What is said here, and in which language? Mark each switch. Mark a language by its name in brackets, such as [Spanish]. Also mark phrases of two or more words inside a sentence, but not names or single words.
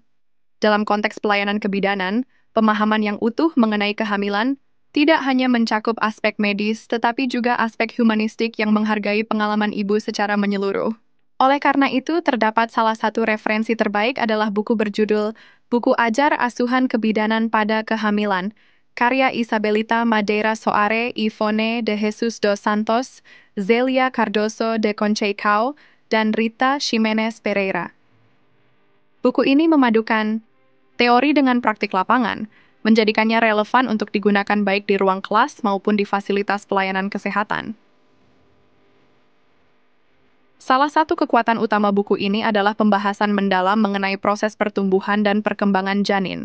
[Indonesian] Dalam konteks pelayanan kebidanan, pemahaman yang utuh mengenai kehamilan tidak hanya mencakup aspek medis, tetapi juga aspek humanistik yang menghargai pengalaman ibu secara menyeluruh. Oleh karena itu, terdapat salah satu referensi terbaik adalah buku berjudul Buku Ajar Asuhan Kebidanan pada Kehamilan, karya Isabelita Madeira Soare, Ivone de Jesus dos Santos, Zelia Cardoso de Conceição, dan Rita Ximenez Pereira. Buku ini memadukan teori dengan praktik lapangan, menjadikannya relevan untuk digunakan baik di ruang kelas maupun di fasilitas pelayanan kesehatan. Salah satu kekuatan utama buku ini adalah pembahasan mendalam mengenai proses pertumbuhan dan perkembangan janin.